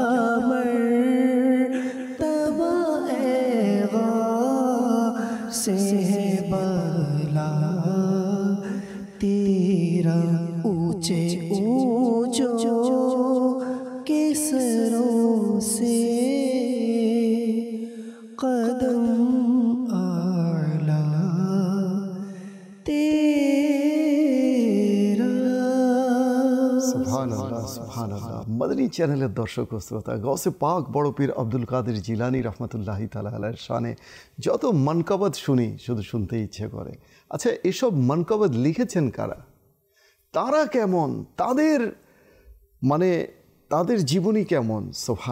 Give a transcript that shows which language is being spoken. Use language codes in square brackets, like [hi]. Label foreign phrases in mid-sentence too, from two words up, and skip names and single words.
[ur] مرتبہ اے غاثِ بلا تیرا، اونچے اونچوں کے سروں سے قدم اعلیٰ تیرا۔ سبحان اللہ سبحان اللہ۔ [bn] مدنی চ্যানেলের দর্শক ও শ্রোতা, গৌসে পাক বড় পীর আব্দুল কাদের জিলানী রহমতুল্লাহি তাআলা আলাইহির শানে যত মানকাবাত শুনি শুধু শুনতে ইচ্ছে করে। আচ্ছা, এসব মানকাবাত লিখেছেন কারা, তারা কেমন, তাদের জীবনী কেমন?